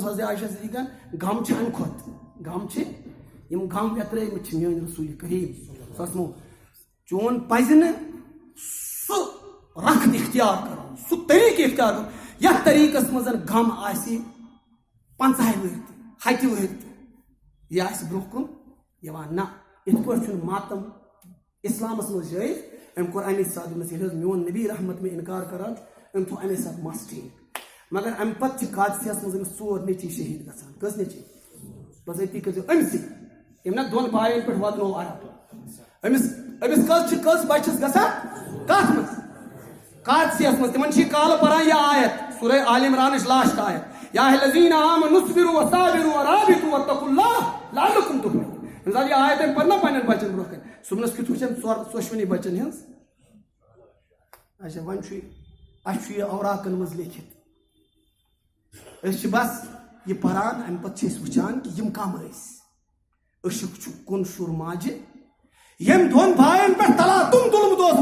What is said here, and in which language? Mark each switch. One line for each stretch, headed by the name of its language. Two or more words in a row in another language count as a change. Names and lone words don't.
Kashmiri: حضرت عائشہ صدیقہ غم چھ امہِ کھۄتہٕ غم چھ یم غم یترٲیمٕتۍ چھِ میٲنۍ رسول کریم سو چون پزِ نہٕ سُہ رخت اختیار کرُن سُہ طریقہٕ اختیار کرُن یتھ طریقس منٛز غم آسہِ 50 ؤری تہِ 100 ؤری تہِ یہ آسہِ برونٛہہ کُن یِوان نہ یِتھ پٲٹھۍ چھُنہٕ ماتم اسلامس منٛز جٲیز أمۍ کوٚر امی ساتہٕ دوٚپنس ییٚلہِ حظ میون نبی رحمت میں انکار کران أمۍ تھوٚو امی ساتہٕ مس ٹھیٖک مگر امہِ پتہٕ چھِ قادسیہس منٛز أمِس 4 نیٚچِی شہیٖد گژھان کٔژ نیٚچِی بس أتی کٔرزیٚو أمسٕے أمۍ نا 2 بایَن پٮ۪ٹھ واتنوو عرب أمِس کٔژ بچہِ چھِس گژھان کتھ منٛز قادسیہس منٛز تِمن چھِ یہِ کالہٕ پران یہِ آیت سورہ آل عمرانٕچ لاسٹ آیت
Arabic: یا الذین آمنوا اصبروا وصابروا ورابطوا واتقوا اللہ لعلکم تفلحون
Kashmiri: ییٚمہِ ساتہٕ یہِ آیت أمۍ پٔر نا پننٮ۪ن بچن برونٛہہ کَنہِ صُبحنس کیُتھ وٕچھن ژۄشوٕنی بچن ہٕنٛز اچھا وۄنۍ چھُ اَسہِ چھُ یہِ اوراقن منٛز لیکھِتھ أسۍ چھِ بس یہِ پران امہِ پتہٕ چھِ أسۍ وٕچھان کہِ یِم کم ٲسۍ أشُک چھُ کُن شُر ماجہِ ییٚمۍ 2 بایَن پٮ۪ٹھ تلاتُم تُلمُت اوس